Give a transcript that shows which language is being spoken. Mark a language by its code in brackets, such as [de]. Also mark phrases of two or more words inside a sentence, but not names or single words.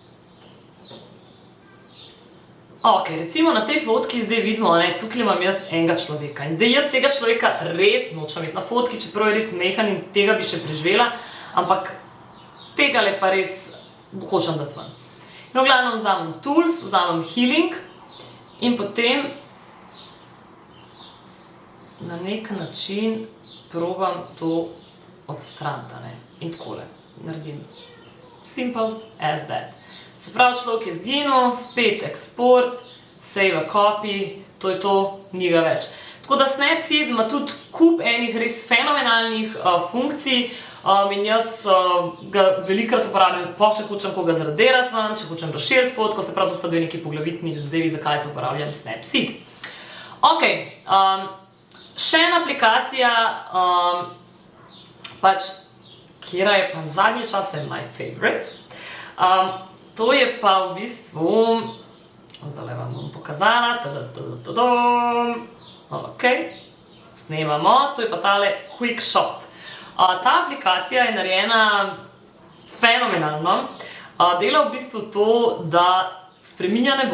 [sl] Ok, recimo na tej fotki zdaj vidimo, ne, tukaj imam jaz enega človeka in zdaj jaz tega človeka res nočem imeti na fotki, čeprav je res mehan in tega bi še preživela, ampak tegale pa res hočem dati ven. In v glavnem vzamem Tools, vzamem Healing in potem na nek način probam to odstraniti, ne, in takole naredim. [en] Simple as that. [sl] Se pravi, človek je zginil, spet export, [en] save a copy, [sl] to je to, ni ga več. Tako da Snapseed ima tudi kup enih res fenomenalnih funkcij in jaz ga velikokrat uporabljam, sploh če hočem koga zradirati ven, če hočem razširiti fotko, se pravi, to sta dve neki poglavitni zadevi, zakaj se uporabljam Snapseed. Ok, še ena aplikacija, pač, kjera je pa zadnje čase [en] my favorite. [sl] To je pa v bistvu, zdaj vam bom pokazala, ok, snemamo, to je pa tale Quick Shot. Ta aplikacija je narejena fenomenalno, dela v bistvu to, da spreminja nebo.